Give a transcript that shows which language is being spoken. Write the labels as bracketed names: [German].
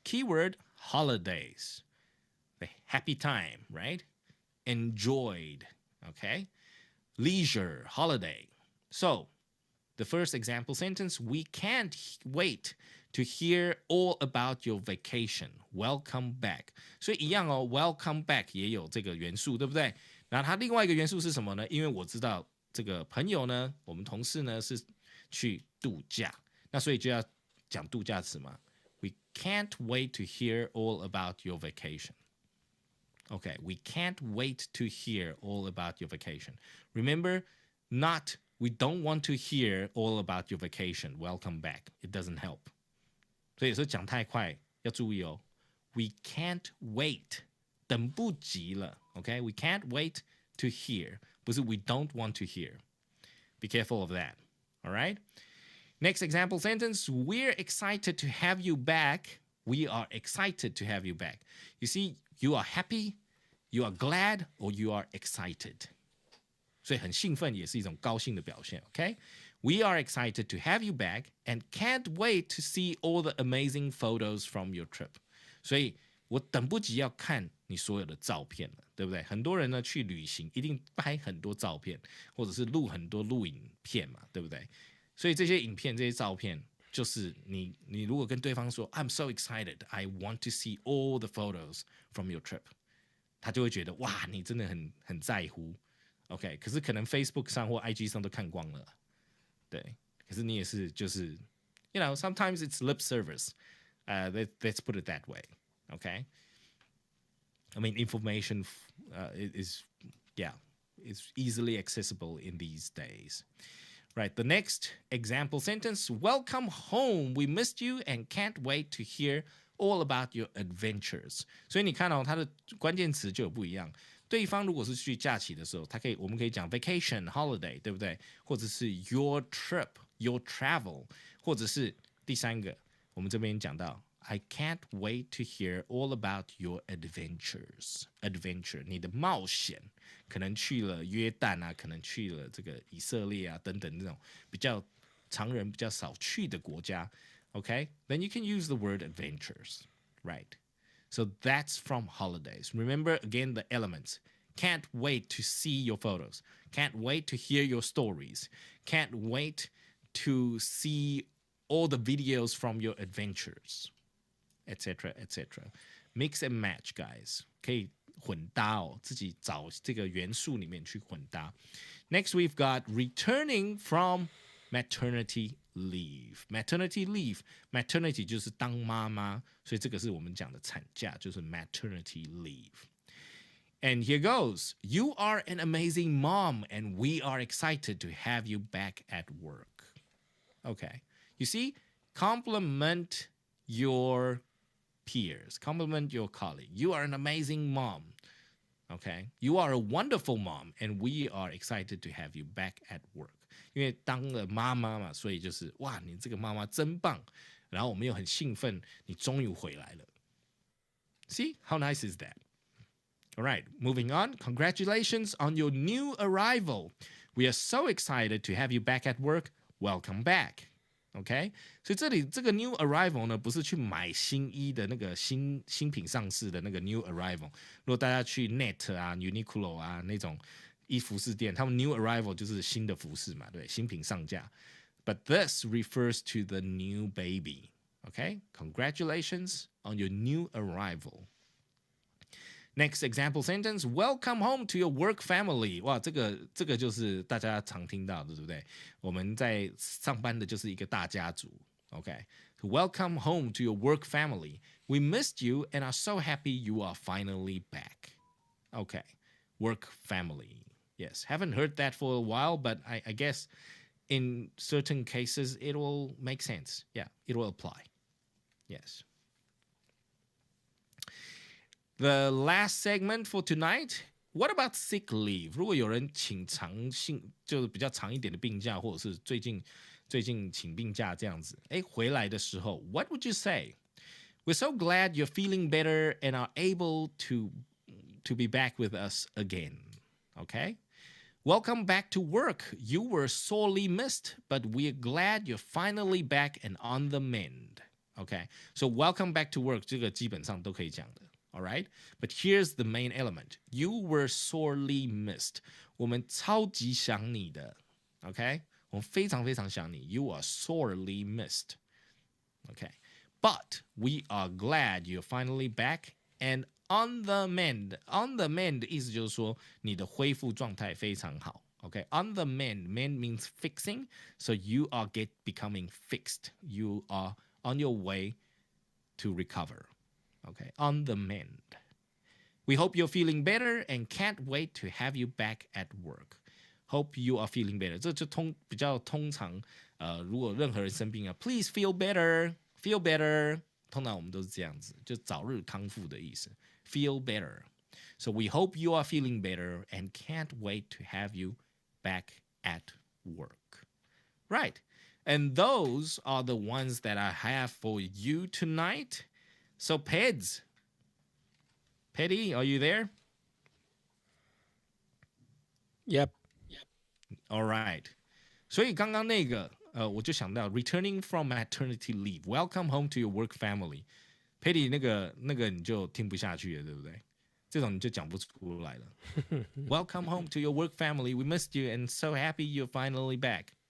[English] Keyword, holidays. The happy time, right? Enjoyed, okay? Leisure, holiday. So the first example sentence, we can't wait to hear all about your vacation. Welcome back. [Chinese] 所以一样哦 [English] welcome back [Chinese] 也有这个元素，对不对？然后它另外一个元素是什么呢？因为我知道这个朋友呢，我们同事呢是去度假，那所以就要讲度假词嘛。 [English] We can't wait to hear all about your vacation. Okay, we can't wait to hear all about your vacation. Remember, not we don't want to hear all about your vacation. Welcome back. It doesn't help. [Chinese] 所以有时候讲太快要注意哦。 [English] We can't wait. [Chinese] 等不及了 [English] Okay, we can't wait to hear. [Chinese] 不是 [English] we don't want to hear. Be careful of that. All right? Next example sentence. We're excited to have you back. We are excited to have you back. You see, you are happy, you are glad, or you are excited. [Chinese] 所以很兴奋也是一种高兴的表现。 [English] OK， We are excited to have you back and can't wait to see all the amazing photos from your trip。 [Chinese] 所以我等不及要看你所有的照片了，对不对？很多人呢去旅行一定拍很多照片，或者是录很多录影片嘛，对不对？所以这些影片、这些照片，就是你如果跟对方说 [English] I'm so excited, I want to see all the photos from your trip， [Chinese] 他就会觉得哇，你真的很在乎。 OK， 可是可能 Facebook 上或 IG 上都看光了，对。可是你也是就是 [English] ，you know, sometimes it's lip service. Let's put it that way. Okay. I mean, information is easily accessible in these days. Right. The next example sentence: Welcome home. We missed you and can't wait to hear all about your adventures. [Chinese] 所以你看哦，它的关键词就有不一样。对方如果是去假期的时候，我们可以讲 [English] vacation, holiday， [Chinese] 对不对？或者是 [English] your trip, your travel， [Chinese] 或者是第三个，我们这边讲到 [English] I can't wait to hear all about your adventures. [Chinese] Adventure， 你的冒险，可能去了约旦啊，可能去了这个以色列啊等等这种比较常人比较少去的国家。 [English] Okay, then you can use the word adventures, right? So that's from holidays. Remember again the elements. Can't wait to see your photos. Can't wait to hear your stories. Can't wait to see all the videos from your adventures, etc., etc. Mix and match, guys. [Chinese] 可以混搭哦，自己找这个元素里面去混搭。 [English] Next, we've got returning from maternity leave. Maternity leave. [Chinese] Maternity 就是当妈妈，所以这个是我们讲的产假，就是 [English] maternity leave. And here goes. You are an amazing mom, and we are excited to have you back at work. Okay. You see, compliment your peers, compliment your colleague. You are an amazing mom. Okay. You are a wonderful mom, and we are excited to have you back at work. [Chinese] 因为当了妈妈嘛，所以就是哇，你这个妈妈真棒。然后我们又很兴奋，你终于回来了。 [English] See, how nice is that? All right, moving on. Congratulations on your new arrival. We are so excited to have you back at work. Welcome back. [Chinese] OK， 所以这里这个 new arrival 呢，不是去买新衣的那个新品上市的那个 new arrival。如果大家去 Net 啊、Uniqlo 啊那种衣服饰店，他们 new arrival 就是新的服饰嘛，对，新品上架。 [English] But this refers to the new baby. OK, congratulations on your new arrival. Next example sentence: Welcome home to your work family. [Chinese] 哇，这个就是大家常听到的，对不对？我们在上班的就是一个大家族。 [English] OK, welcome home to your work family. We missed you and are so happy you are finally back. OK, work family. Yes, haven't heard that for a while, but I guess in certain cases it will make sense. Yeah, it will apply. Yes. The last segment for tonight. What about sick leave? [Chinese] 如果有人请就是比较长一点的病假，或者是最近请病假这样子，回来的时候 ， [English] What would you say? We're so glad you're feeling better and are able to be back with us again. Okay? Welcome back to work. You were sorely missed, but we're glad you're finally back and on the mend. Okay? So welcome back to work [Chinese] 这个基本上都可以讲的。 [English] All right, but here's the main element. You were sorely missed. [Chinese] 我们超级想你的 [English] ，OK？ [Chinese] 我们非常非常想你。 [English] You are sorely missed. Okay, but we are glad you're finally back and on the mend. [Chinese] On the mend 的意思就是说你的恢复状态非常好。 [English] Okay, on the mend. Mend means fixing. So you are becoming fixed. You are on your way to recover. Okay, on the mend. We hope you're feeling better and can't wait to have you back at work. Hope you are feeling better. [Chinese] 这就比较通常，如果任何人生病啊 ， [English] Please feel better, feel better. [Chinese] 通常我们都是这样子，就早日康复的意思。 [English] Feel better. So we hope you are feeling better and can't wait to have you back at work. Right. And those are the ones that I have for you tonight. So, Peds. Petty, are you there? Yep. All right. [Chinese] 所以刚刚那个我就想到 [English] returning from maternity leave, welcome home to your work family. [Chinese] Patty 那个你就听不下去了，对不对？这种你就讲不出来了。 [English] Welcome home to your work family. We missed you and so happy you're finally back.